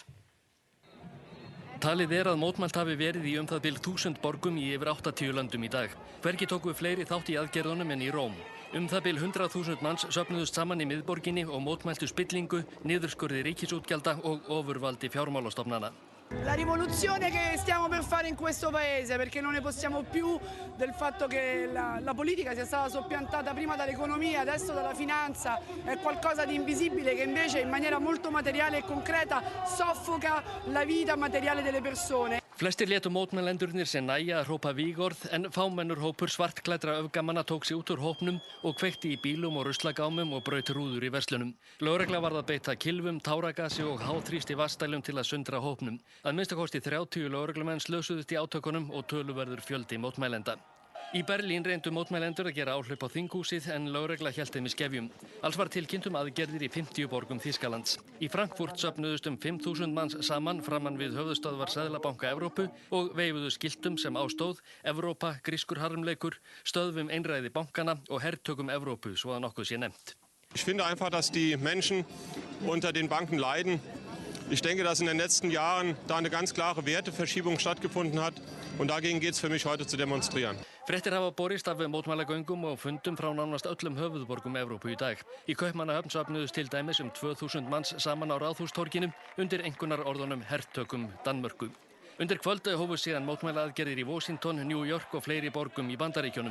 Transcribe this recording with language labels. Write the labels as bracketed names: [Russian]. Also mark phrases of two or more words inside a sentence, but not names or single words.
[Icelandic] Talið að mótmælt hafi verið í það bil 1000 borgum í yfir 80 löndum í dag. Hvergi tóku fleiri þátt í aðgerðunum en í Róm. Það bil 100.000 manns söfnuðust saman í miðborginni og mótmæltu spillingu, niðurskurði ríkisútgjalda og ofurvaldi fjármálastofnana. [Italian] La rivoluzione che stiamo per fare in questo paese, perché non ne possiamo più del fatto che la politica sia stata soppiantata prima dall'economia, adesso dalla finanza, è qualcosa di invisibile che invece in maniera molto materiale e concreta soffoca la vita materiale delle persone. [Icelandic] Flestir létu mótmælendurnir sem nægja að hrópa vígorð en fámennur hópur svartklæddra öfgamanna tók sig út úr hópnum og kveikti í bílum og ruslagámum og braut rúður í verslunum. Lögregla varð að beita kylfum, táragasi og háþrýsti vatnsdælum til að sundra hópnum. Að minnsta kosti 30 lögreglumenn slösuðust í átökunum og töluverður fjöldi mótmælenda. Í Berlín reyndu mótmælendur að gera áhlaup á þinghúsið en lögregla hélt þeim í skefjum. Alls var tilkynnt aðgerðir í 50 borgum Þýskalands. Í Frankfurt söfnuðust 5.000 manns saman framan við höfuðstöðvar Seðlabanka Evrópu og veifuðu skiltum sem ástóð Evrópa, grískur harmleikur, stöðvum einræði bankana og hertökum Evrópu, svo að nokkuð sé nefnt. [German] Ich finde einfach, dass die Menschen unter den Banken leiden. Ich denke, dass in den letzten Jahren da eine ganz klare Werteverschiebung stattgefunden hat und dagegen geht es für mich heute zu demonstrieren. [Icelandic] Fréttir hafa borist af mótmælagöngum og fundum frá nánast öllum höfuðborgum Evrópu í dag. Í Kaupmannahöfn söfnuðust til dæmis 2000 manns saman á Ráðhústorginu undir einkunnarorðunum hertökum Danmörku. Undir kvöld hófust síðan mótmælaaðgerðir í Washington, New York og fleiri borgum í Bandaríkjunum.